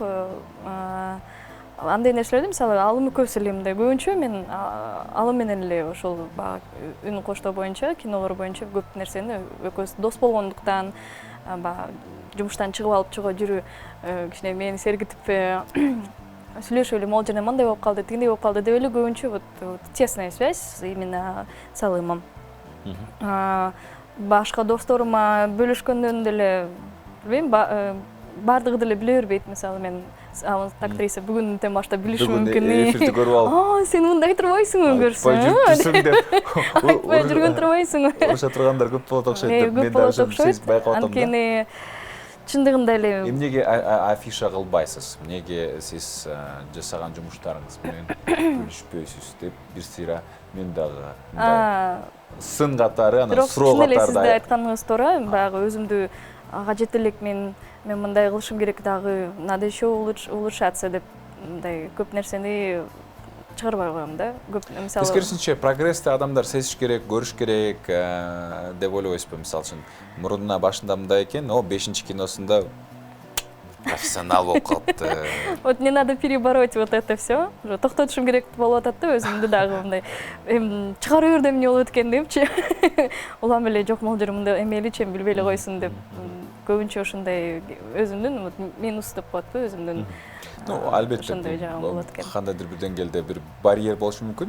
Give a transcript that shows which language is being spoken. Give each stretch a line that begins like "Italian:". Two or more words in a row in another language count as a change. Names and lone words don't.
Kyrgyz: Андай нерселерди мисалы алым экөөбүз эле мындай көбүнчө мен алым менен эле ошол баягы үн коштоо боюнча, кинолор боюнча көп нерсени экөөбүз дос болгондуктан баягы жумуштан чыгып алып чыгып жүрүү кичине мени сергитип сүйлөшүп эле могул жерде мындай болуп калды, тигиндей болуп калды деп эле көбүнчө
Russian: вот тесная связь именно с алымом.
Kyrgyz: Башка досторума бөлүшкөндөн деле билбейм, баардыгы деле биле бербейт. Мисалы мен актриса бүгүндөн баштап билиши мүмкүн. Эфирди көрүп алып. Сен мындай турбайсыңбы көрсөң? Айтпай жүргөн турбайсыңбы? Уруша тургандар көп болот окшойт деп мен да сиз байкап атам да. Анткени чындыгында эле эмнеге афиша кылбайсыз? Эмнеге сиз жасаган жумуштарыңыз менен бөлүшпөйсүз деп бир сыйра мен дагы мындай сын катары, анан суроо катары. Сизде айтканыңыз туура, баягы өзүмдү ага жете элек мен мындай кылышым керек дагы,
Russian: надо еще улучшаться
Kyrgyz: деп мындай көп нерсени чыгарбай коем да. Көп мисалы тескерисинче прогрессти адамдар сезиш керек, көрүш керек деп ойлойсузбу? Мисалы үчүн мурунна башында мындай экен, 5-чи киносунда профессионал болуп калыпты.
Russian: Вот не надо перебороть вот это все.
Kyrgyz: Токтотушум керек болуп атат да, өзүмдү дагы мындай чыгарып бердим эмне болуп эткени депчи. Улам эле жок могул жери мындай эмеличи билбей эле койсун деп көбүнчө ошондой өзүмдүн минус деп коет го өзүмдүн. Албетте кандайдыр бир деңгээлде бир барьер болушу мүмкүн.